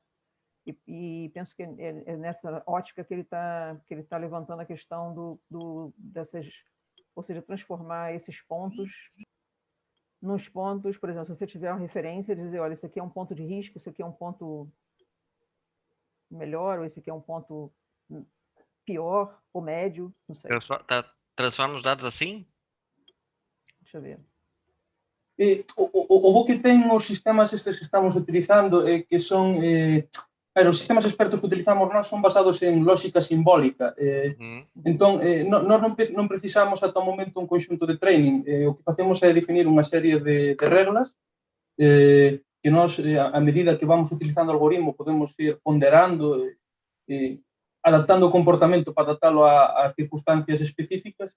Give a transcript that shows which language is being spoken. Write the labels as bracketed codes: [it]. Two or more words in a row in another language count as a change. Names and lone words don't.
[pt] E penso que é nessa ótica que ele tá levantando a questão dessas, ou seja, transformar esses pontos nos pontos, por exemplo, se você tiver uma referência, dizer, olha, esse aqui é um ponto de risco, esse aqui é um ponto melhor, ou esse aqui é um ponto pior ou médio, não sei. Transforma os dados assim? Deixa eu ver. [gl] O bo que ten os sistemas estes que estamos utilizando que son os sistemas expertos que utilizamos nós son basados en lógica simbólica. Entón, nós non precisamos ata o momento un conxunto de training. O que facemos é definir unha serie de reglas que nós, a medida que vamos utilizando o algoritmo, podemos ir ponderando, adaptando o comportamento para adaptalo ás circunstancias específicas.